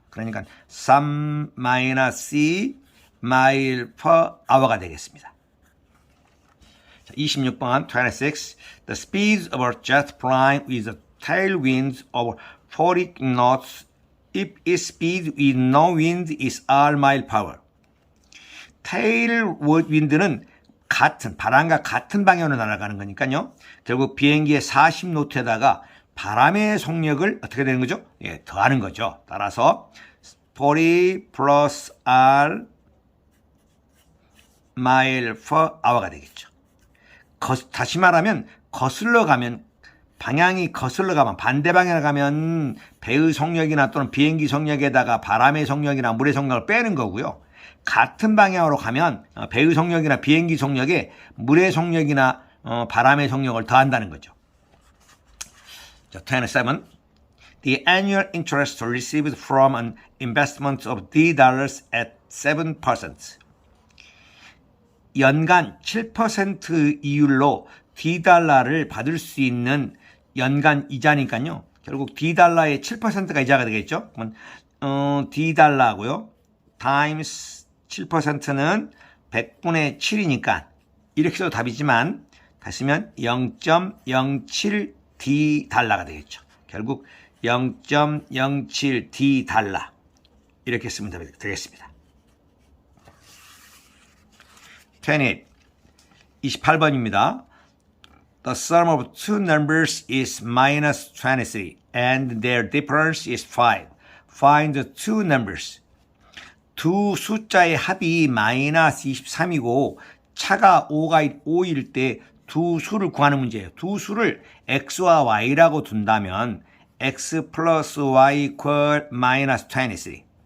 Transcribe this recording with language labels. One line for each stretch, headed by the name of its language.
Korean: 그러니까 3 C mile per hour가 되겠습니다. 26번 26.
English: The speed of a jet flying with a tailwind of 40 knots if its speed with no wind is R mile per hour.
Korean: 테일윈드는 같은 바람과 같은 방향으로 날아가는 거니까요. 결국 비행기의 40노트에다가 바람의 속력을 어떻게 되는 거죠? 예, 더하는 거죠. 따라서
English: 40 plus R mile per hour
Korean: 가 되겠죠. 다시 말하면 거슬러 가면 방향이 거슬러 가면 반대 방향으로 가면 배의 속력이나 또는 비행기 속력에다가 바람의 속력이나 물의 속력을 빼는 거고요. 같은 방향으로 가면 배의 속력이나 비행기 속력에 물의 속력이나 바람의 속력을 더한다는 거죠. 자, 27.
English: The annual interest received from an investment of $D at 7%.
Korean: 연간 7% 이율로 $D를 받을 수 있는 연간 이자니까요. 결국 $D의 7%가 이자가 되겠죠. 그러면 $D고요. times 7%는 100분의 7이니까 이렇게 써도 답이지만 다시 하면 0.07D가 되겠죠. 결국 0.07D 이렇게 쓰면 되겠습니다. 28번입니다.
English: The sum of two numbers is minus 23 and their difference is 5. Find the two numbers.
Korean: 두 숫자의 합이 마이너스 23이고 차가 5일 때 두 수를 구하는 문제예요. 두 수를 x와 y라고 둔다면 x 플러스 y equal 마이너스 23.